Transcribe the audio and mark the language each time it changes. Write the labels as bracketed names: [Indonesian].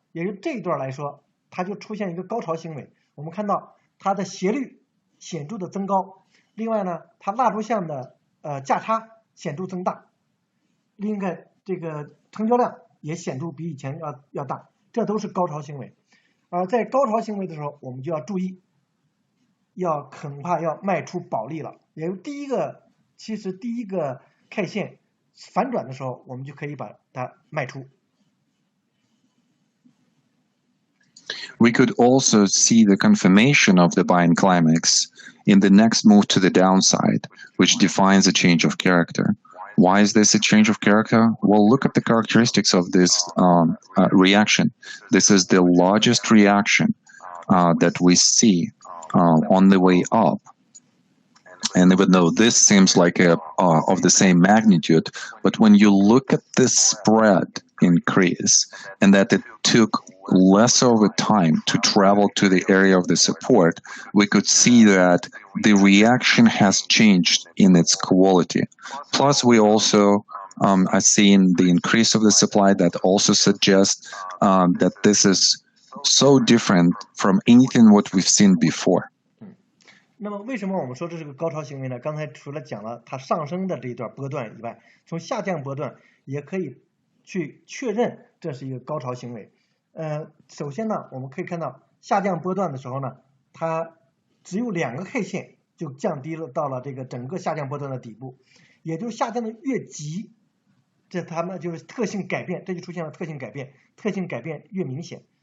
[Chinese] 也就这一段来说，它就出现一个高潮行为。我们看到它的斜率显著的增高，另外呢，它蜡烛线的价差显著增大，另外这个成交量也显著比以前要大，这都是高潮行为。而在高潮行为的时候，我们就要注意，恐怕要卖出保利了。也就其实第一个 K 线反转的时候，我们就可以把它卖出。 [English] We could also see the confirmation of the buying climax in the next move to the downside, which defines a change of character. Why is this a change of character? Well, look at the characteristics of this reaction. This is the largest reaction that we see on the way up. And even though this seems like of the same magnitude, but when you look at this spread increase and that it took less of a time to travel to the area of the support, we could see that the reaction has changed in its quality. Plus, we also I've seen the increase of the supply that also suggests that this is so different from anything what we've seen before. [Chinese] 那么为什么我们说这是个高潮行为呢？刚才除了讲了它上升的这一段波段以外，从下降波段也可以去确认这是一个高潮行为。首先呢，我们可以看到下降波段的时候呢，它只有2个 K 线就降低了到了这个整个下降波段的底部，也就是下降的越急，这它们就是特性改变，这就出现了特性改变，特性改变越明显。